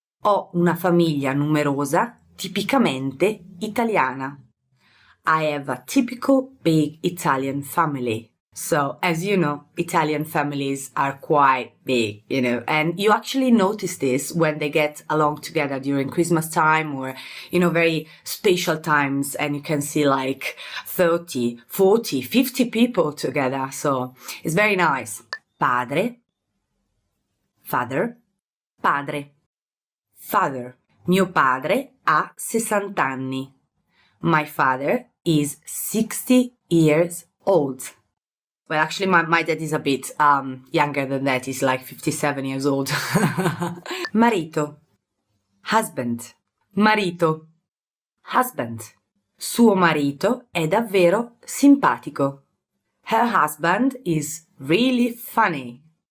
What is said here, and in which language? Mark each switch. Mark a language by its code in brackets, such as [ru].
[it] Ho una famiglia numerosa, tipicamente italiana. [en] I have a typical big Italian family. So, as you know, Italian families are quite big, and you actually notice this when they get along together during Christmas time or, very special times, and you can see like 30, 40, 50 people together. So, it's very nice. Padre, father, padre, father. [it] Mio padre ha 60 anni. [en] My father is 60 years old. Well, actually, my dad is a bit younger than that. He's like 57 years old. Marito. Husband. Marito. Husband. [it] Suo marito è davvero simpatico. [en] Her husband is really funny.